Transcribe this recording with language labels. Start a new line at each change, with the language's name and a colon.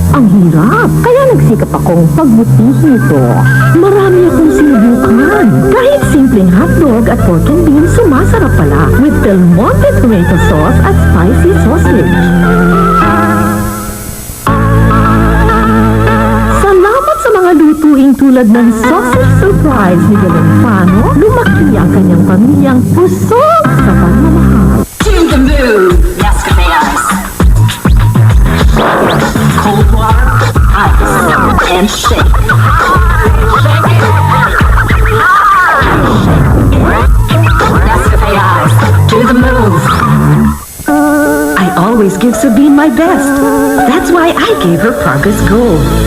Filipino: Ang hirap, kaya nagsikap akong pagbutihin ito. Marami akong sinubukan. Kahit simpleng hotdog at pork and beans, sumasarap pala with Del Monte tomato sauce at spicy sausage. Salamat sa mga lutuing tulad ng sausage surprise ni Galanfano, lumaki ang kanyang pamilyang pusog sa pagmamahal.
English: To the moon, Nescafe Ice. Cold water, ice, and shake. Nescafe Ice. Do the move. I always give Sabine my best. That's why I gave her Progress Gold.